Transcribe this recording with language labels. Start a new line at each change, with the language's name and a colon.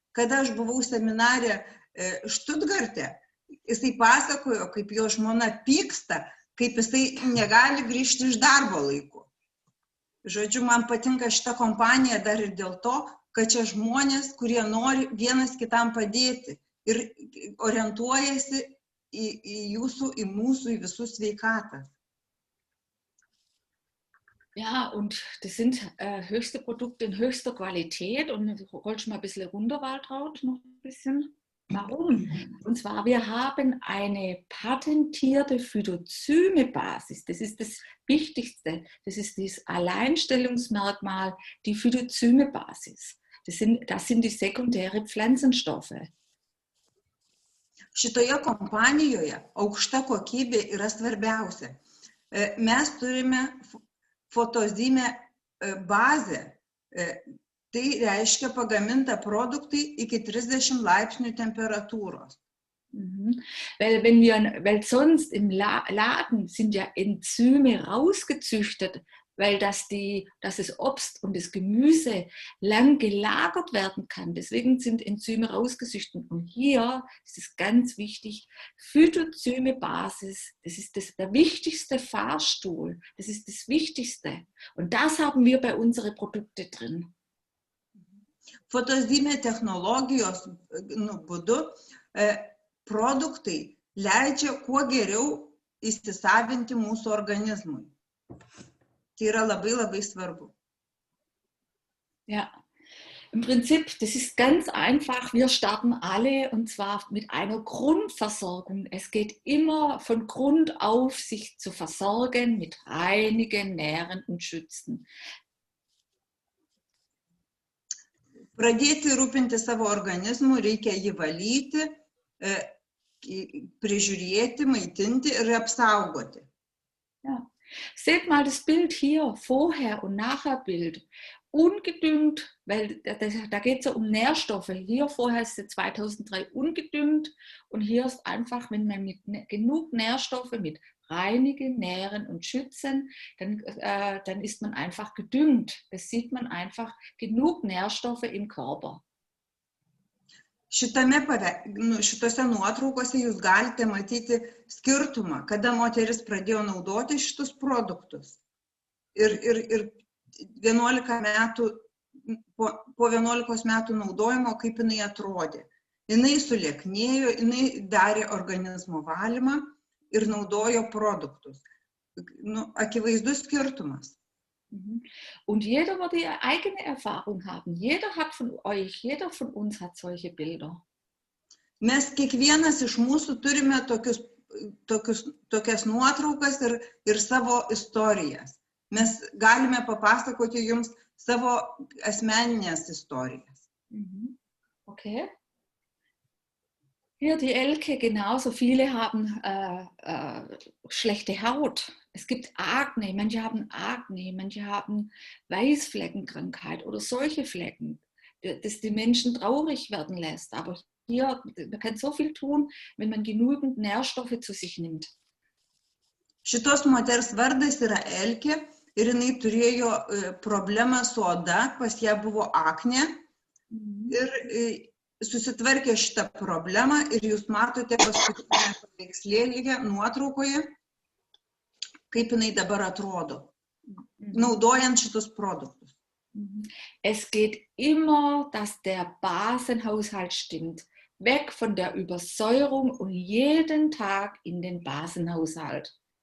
Lithuanian: Kada aš buvau seminare Štutgarte, jisai pasakojo, kaip jo žmona pyksta, kaip jisai negali grįžti iš darbo laiku. Žodžiu, man patinka šita kompanija dar ir dėl to, kad čia žmonės, kurie nori vienas kitam padėti ir orientuojasi į jūsų, į mūsų, į visų sveikatą.
German: Ja, und das sind höchste Produkte in höchster Qualität. Und rollst mal ein bisschen runter, Waltraud, noch ein bisschen. Warum? Und zwar, wir haben eine patentierte Phytozyme-Basis. Das ist das Wichtigste. Das ist das Alleinstellungsmerkmal, die Phytozyme-Basis. Das sind die sekundären Pflanzenstoffe.
Lithuanian: Šitoje kompanijoje aukšta kokybė yra svarbiausia. Mes turime fotozyme bazę. Tai reiškia pagaminta produktai iki 30 laipsnių temperatūros.
German: Weil sonst im Laden sind ja Enzyme rausgezüchtet, weil das Obst und das Gemüse lang gelagert werden kann. Deswegen sind Enzyme rausgezüchtet. Und hier ist es ganz wichtig, Phytozyme-Basis, das ist der wichtigste Fahrstuhl, das ist das Wichtigste. Und das haben wir bei unseren Produkten drin.
Lithuanian: Fotozyme technologijos būdu produktai leidžia kuo geriau įsisavinti mūsų organizmui. Tai yra labai, labai svarbu.
German: Ja, im Prinzip, das ist ganz einfach. Wir starten alle und zwar mit einer Grundversorgung. Es geht immer von Grund auf, sich zu versorgen mit reinigen, nähren und schützen.
Lithuanian: Pradėti rūpinti savo organizmu, reikia jį valyti, prižiūrėti, maitinti ir apsaugoti.
German: Ja. Seht mal das Bild hier, Vorher- und Nachher-Bild. Ungedüngt, weil da geht es ja um Nährstoffe. Hier vorher ist es 2003 ungedüngt und hier ist einfach, wenn man mit genug Nährstoffe mit reinigen, nähren und schützen, dann ist man einfach gedüngt. Das sieht man einfach, genug Nährstoffe im Körper.
Lithuanian: Šitose nuotraukose jūs galite matyti skirtumą, kada moteris pradėjo naudoti šitus produktus. Ir 11 metų, po 11 metų naudojimo, kaip jinai atrodė. Jinai sulieknėjo, jinai darė organizmo valymą ir naudojo produktus. Akivaizdus skirtumas.
German: Und jeder wird die eigene Erfahrung haben. Jeder hat von euch, jeder von uns hat solche Bilder.
Lithuanian: Mes kiekvienas iš mūsų turime tokias nuotraukas ir savo istorijas. Mes galime papasakoti jums savo asmeninės istorijas.
German: Okay. Hier die Elke, genauso viele haben schlechte Haut. Es gibt Akne, manche haben Akne, manche haben Weißfleckenkrankheit oder solche Flecken, das die Menschen traurig werden lässt. Aber hier, man kann so viel tun, wenn man genügend Nährstoffe zu sich nimmt. Šitos moters vardas yra Elke ir jinai turėjo problemą su oda, pas ją buvo aknė ir susitvarkė šitą problemą ir jūs matote paskutinėje paveikslėlyje, nuotraukoje, kaip jinai dabar atrodo, naudojant šitus produktus. Es geht immer, dass der Basenhaushalt stimmt. Weg von der Übersäuerung und jeden Tag in den Basenhaushalt.